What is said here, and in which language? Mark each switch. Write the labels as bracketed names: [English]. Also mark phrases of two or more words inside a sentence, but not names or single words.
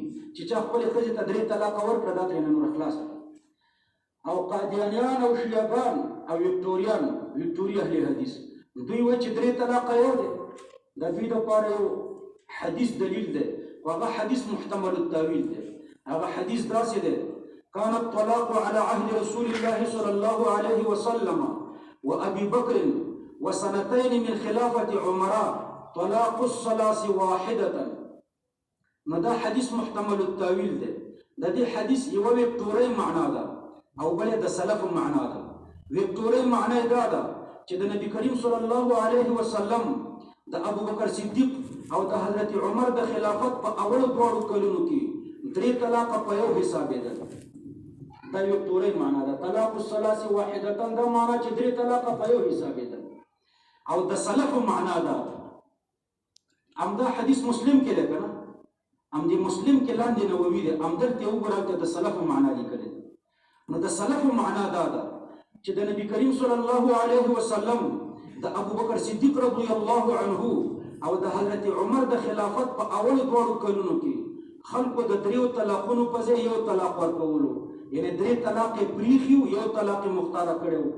[Pashto] چې چا خپلې ښځې ته درې طلاقه ورکړه دا ترېنه نوره خلاصه. او قادیانیان او شیعهګان او ویکټوریان، ویکټوري اهل حدیث، دوی وایي چې درې طلاقه یو دی. دا دوی دپاره یو حدیث دلیل دی، خو هغه حدیث [Arabic] محتمل التاویل [Pashto] دی. هغه حدیث داسې دی: [Arabic] كان الطلاق على عهد رسول الله صلى الله عليه وسلم وأبي بكر وسنتين من خلافة عمر طلاق الثلاث واحدة. [Pashto] نو دا حدیث [Arabic] محتمل التاویل [Pashto] دی. د دې حدیث یوه ویکټورۍ معنا ده او بله د سلف معنا ده. ویکټورۍ معنا دا ده چې د نبی کریم [Arabic] صلی الله علیه وسلم [Pashto] د ابو بکر صدیق او د حضرت عمر د خلافت په اولو دواړو کلونو کې درې طلاقه په یو حسابېدل. دا ویکټورۍ معنا ده. [Arabic] طلاق الثلاث واحدة [Pashto] دا معنا چې درې طلاقه په یو حسابېدل. او د سلف معنا ده. همدا حدیث مسلم کې ده که نه؟ همدې مسلم کې لاندې نووي دی، همدلته وګورئ د سلفو معنا لیکلې ده. نو د سلفو معنا دا ده چې د نبی کریم [Arabic] صلی الله علیه وسلم [Pashto] د ابو بکر صدیق [Arabic] رضی الله عنه [Pashto] او د حضرت عمر د خلافت په اولو دواړو کلونو کې خلکو د دریو طلاقونو په ځای یو طلاق ورکولو، یعنې درې طلاق یې پرېښي وو، یو طلاق یې مختاره کړی و.